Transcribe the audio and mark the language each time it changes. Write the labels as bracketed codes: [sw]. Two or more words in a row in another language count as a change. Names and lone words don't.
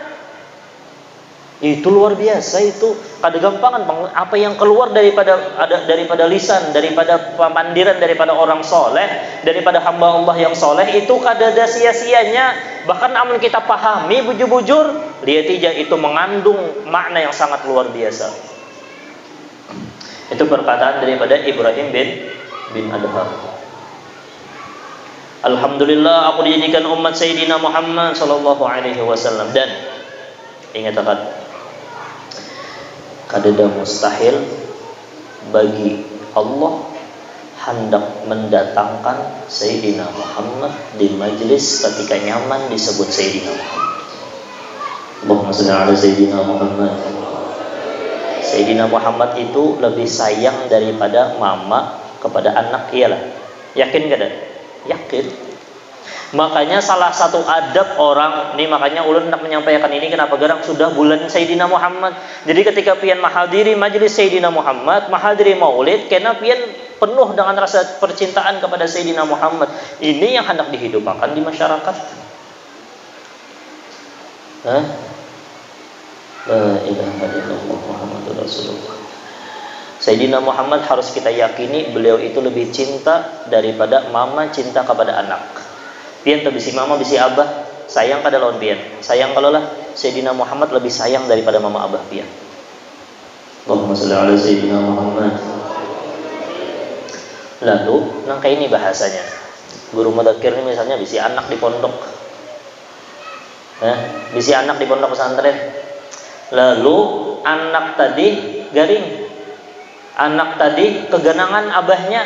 [bjn] Itu luar biasa itu. Kada gampangan apa yang keluar daripada lisan, daripada pemandiran daripada orang soleh, daripada hamba Allah yang soleh itu kada ada sia-sianya. Bahkan amun kita pahami bujur-bujur, lihat aja itu mengandung makna yang sangat luar biasa. Itu perkataan daripada Ibrahim bin Adham. Alhamdulillah aku dijadikan umat Sayyidina Muhammad [ar] صلى الله عليه وسلم. [bjn] Dan ingat akan kadada mustahil bagi Allah hendak mendatangkan Sayyidina Muhammad di majlis ketika nyaman disebut Sayyidina Muhammad. [ar] اللهم صل على سيدنا محمد. [bjn] Sayyidina Muhammad itu lebih sayang daripada mama kepada anak, iyalah. Yakin kada? Yakin. Makanya salah satu adab orang nih, makanya ulun nak menyampaikan ini kenapa garang sudah bulan Sayyidina Muhammad. Jadi ketika pian mahadiri majlis Sayyidina Muhammad, mahadiri maulid, kena pian penuh dengan rasa percintaan kepada Sayyidina Muhammad. [id] Ini yang hendak dihidupkan di masyarakat. [ar] لا إله إلا الله محمد رسول الله. [id] Sayyidina Muhammad harus kita yakini beliau itu lebih cinta daripada mama cinta kepada anak. [bjn] Pian tu bisi mama bisi abah sayang kada lawan pian. Sayang kalau lah Sayyidina Muhammad lebih sayang daripada mama abah pian. [ar] اللهم صل على سيدنا محمد. [bjn] Lalu nangka ini bahasanya. Guru mudzakkir ini misalnya bisi anak di pondok. Bisi anak di pondok pesantren. Lalu anak tadi garing. Anak tadi kegenangan abahnya.